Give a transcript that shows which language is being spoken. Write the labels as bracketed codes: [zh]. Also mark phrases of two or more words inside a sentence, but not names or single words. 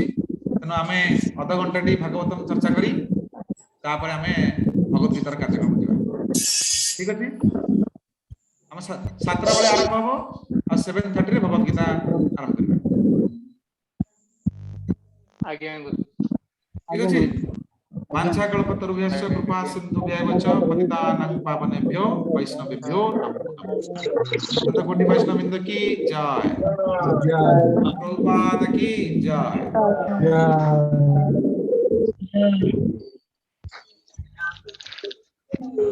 [or] ତେଣୁ ଆମେ ଅଧଘଣ୍ଟାଟି ଭାଗବତମ ଚର୍ଚ୍ଚା କରି ତାପରେ ଆମେ ଭଗବତ ଗୀତାର କାର୍ଯ୍ୟକ୍ରମ ଯିବା। ଠିକ ଅଛି, ଆମ 7ଟା ବେଳେ ଆରମ୍ଭ ହବ ଆଉ 7:30 ରେ ଭଗବତ ଗୀତା ଆରମ୍ଭ କରିବା। ଆଜ୍ଞା ଠିକ ଆଜ୍ଞା ଅଛି। ଗୁରୁଜୀ। [sa] वाञ्छा कल्पतरुभ्यश्च कृपा सिन्धुभ्यैव च पतितानां पावनेभ्यो वैष्णवेभ्यो नमो नमः। [hi] शतकोटि वैष्णववृंद की जय, प्रभुपाद की जय।